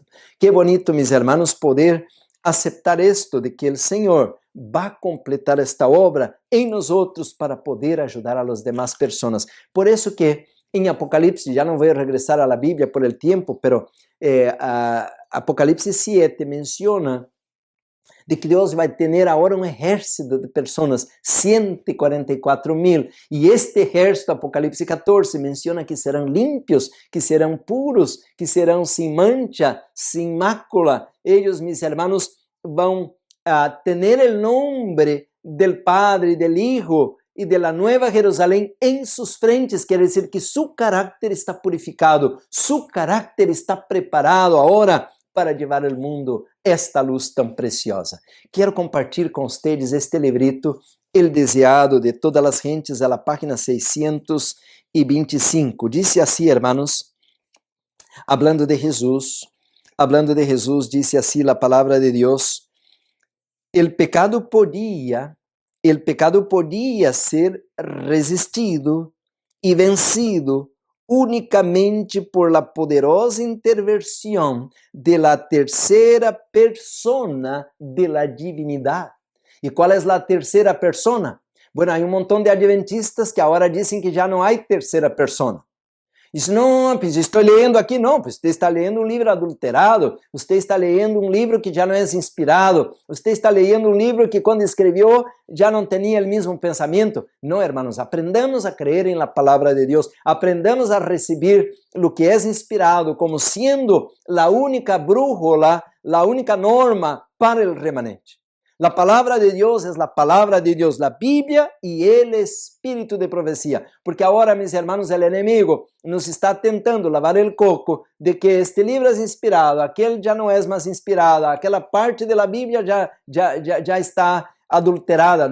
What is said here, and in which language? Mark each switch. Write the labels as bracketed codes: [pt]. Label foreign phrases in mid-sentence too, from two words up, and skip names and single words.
[es] Qué bonito, mis hermanos, poder aceptar esto de que el Señor va a completar esta obra en nosotros para poder ayudar a las demás personas. Por eso que en Apocalipsis, ya no voy a regresar a la Biblia por el tiempo, pero Apocalipsis 7 menciona de que Dios [pt] vai ter agora um exército de pessoas, [es] 144,000. [pt] E este exército, Apocalipse 14, menciona que serão limpios, que serão puros, que serão sem mancha, sem mácula. Eles, [es] mis hermanos, [pt] vão ter o nome [es] del Padre, del Hijo [pt] e [es] de la Nueva Jerusalém [pt] em suas frentes. Quer dizer que seu caráter está purificado, seu caráter está preparado agora para levar ao mundo esta luz tão preciosa. Quero compartilhar com vocês este librito, El Deseado de Todas as Gentes, [es] a la página [pt] 625. [es] Dice assim, hermanos, hablando de Jesus, dice assim la [pt] palavra de Deus: [es] el pecado podía ser resistido y vencido únicamente por la poderosa intervención de la tercera persona de la divinidad. ¿Y cuál es la tercera persona? Bueno, hay un montón de adventistas que ahora dicen que ya no hay tercera persona. [pt] Diz, não, pues estou lendo aqui. Não, pues você está lendo um livro adulterado, você está lendo um livro que já não é inspirado, você está lendo um livro que quando escreveu já não tinha o mesmo pensamento. Não, [es] hermanos, aprendamos a creer [pt] em la palavra de Deus, aprendamos a receber o que é inspirado como sendo a única brújula, a única norma para o remanente. [es] La palabra de Dios es la palabra de Dios, la Biblia y el espíritu de profecía. Porque ahora, mis hermanos, el enemigo nos está tentando lavar el coco de que este libro es inspirado, aquel ya no es más inspirado, aquella parte de la Biblia ya está adulterada.